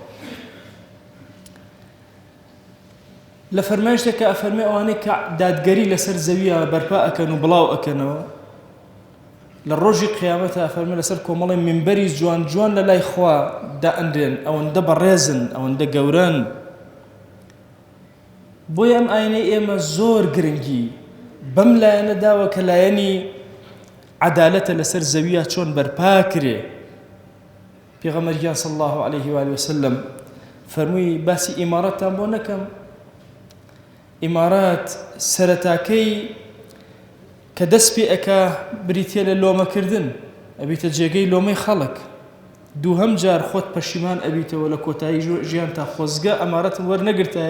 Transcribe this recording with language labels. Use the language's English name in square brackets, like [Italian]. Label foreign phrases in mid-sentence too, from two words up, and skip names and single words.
[Central Kurdish] لە فەرمایشتێکە ئەفەرمێ ئەوانەی کە دادگەری لەسەر زەویە بەرپا ئەکەن و بڵاو ئەکەنەوە، لە ڕۆژی قیامەتە ئەفەرمێ لەسەر کۆمەڵی منبەری جوان جوان لە لای خوا دائەنرێن، ئەوەندە بەڕێزن، ئەوەندە گەورەن. بۆیە ئەم ئاینەی ئێمە زۆر گرنگی بەم لایەنە داوە کە لایەنی عەدالەتە لەسەر زەویە چۆن بەرپا کرێ. پێغەمبەریان [Arabic] صلی الله عليه وآله وسلم [Central Kurdish] فەرمووی باسی ئیمارەتتان بۆ نەکەم. ئیمارەت سەرەتاکەی کە دەست پێ ئەکا بریتێ لە لۆمەکردن، ئەبیتە جێگەی لۆمەی خەڵک. دووهەم جار خۆت پەشیمان ئەبیتەوە لە کۆتایی ژیان تا خۆزگە ئەمارەتم وەرنەگرتایە.